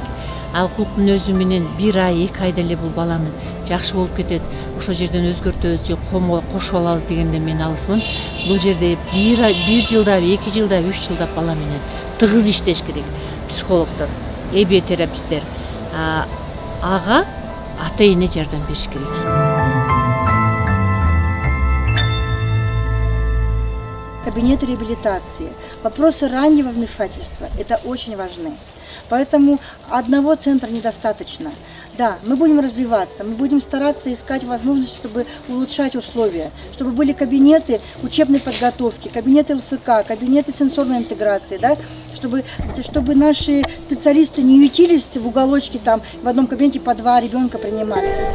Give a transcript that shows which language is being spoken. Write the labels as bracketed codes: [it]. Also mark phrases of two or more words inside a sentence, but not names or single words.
[ky] Ал кулк мүнөзү менен 1 ай, 2 айда эле бул баланы жакшы болуп кетет. Ошол жерден өзгөртөбүз же кошуп алабыз дегенде мен алысмын. Бул жерде 1 жылда, 2 жылда, 3 жылда бала менен тыгыз иштеш керек. Психологдор, ABA тераписттер, ага ата-эне жардам бериш керек. [ru] Кабинеты реабилитации, вопросы раннего вмешательства – это очень важны. Поэтому одного центра недостаточно. Да, мы будем развиваться, мы будем стараться искать возможности, чтобы улучшать условия, чтобы были кабинеты учебной подготовки, кабинеты ЛФК, кабинеты сенсорной интеграции, да, чтобы наши специалисты не ютились в уголочке, там в одном кабинете по 2 ребенка принимали.